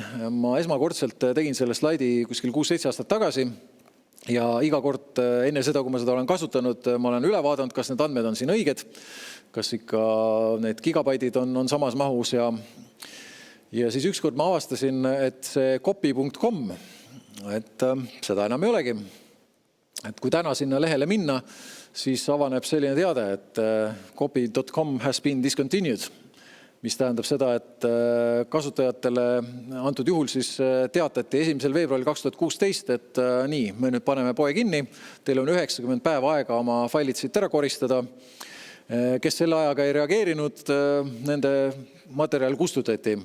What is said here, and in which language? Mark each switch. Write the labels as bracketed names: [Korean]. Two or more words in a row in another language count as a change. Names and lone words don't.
[Estonian] Ma esmakordselt tegin selle slaidi kuskil 6-7 aastat tagasi ja iga kord enne seda, kui ma seda olen kasutanud, ma olen üle vaadanud, kas need andmed on siin õiged, kas ikka need gigabaidid on samas mahus ja siis ükskord ma avastasin, et see copy.com, et seda enam ei olegi. Et kui täna sinna lehele minna, siis avaneb selline teade, et copy.com [English] has been discontinued, [Estonian] mis tähendab seda, et kasutajatele antud juhul siis teatati 1. veebruaril 2016, et nii, me nüüd paneme poe kinni, teil on 90 päeva aega oma failid siit ära koristada. Kes selle ajaga ei reageerinud, nende materjal kustutati.